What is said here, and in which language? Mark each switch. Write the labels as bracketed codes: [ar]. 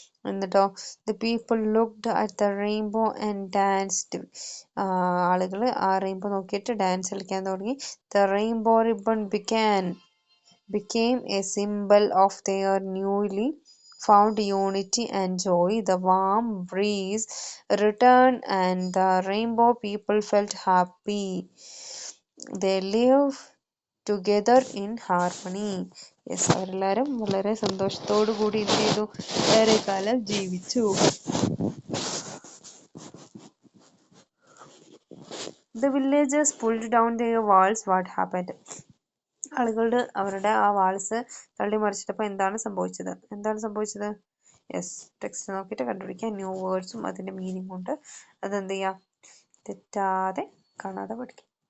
[en] എന്നിട്ടോ the people looked at the rainbow and danced. [ml] ആളുകൾ ആ റെയിൻബോ നോക്കിയിട്ട് ഡാൻസ് കളിക്കാൻ തുടങ്ങി. [en] The rainbow ribbon became a symbol of their newly found unity and joy. The warm breeze returned and the rainbow people felt happy. They lived together in harmony. [ml] Yes, അവരെല്ലാവരും വളരെ സന്തോഷത്തോടു കൂടി എന്ത് ചെയ്തു, ഏറെ കാലം ജീവിച്ചു. [en] The villagers pulled down their walls. What happened? [ml] ആളുകളുടെ അവരുടെ ആ വാൾസ് തള്ളി മറിച്ചിട്ടപ്പോൾ എന്താണ് സംഭവിച്ചത്? യെസ്, ടെക്സ്റ്റ് നോക്കിയിട്ട് കണ്ടുപിടിക്കുക. ന്യൂ വേർഡ്സും അതിൻ്റെ മീനിങ്ങും ഉണ്ട്. അതെന്ത് ചെയ്യുക, തെറ്റാതെ കാണാതെ പഠിക്കുക.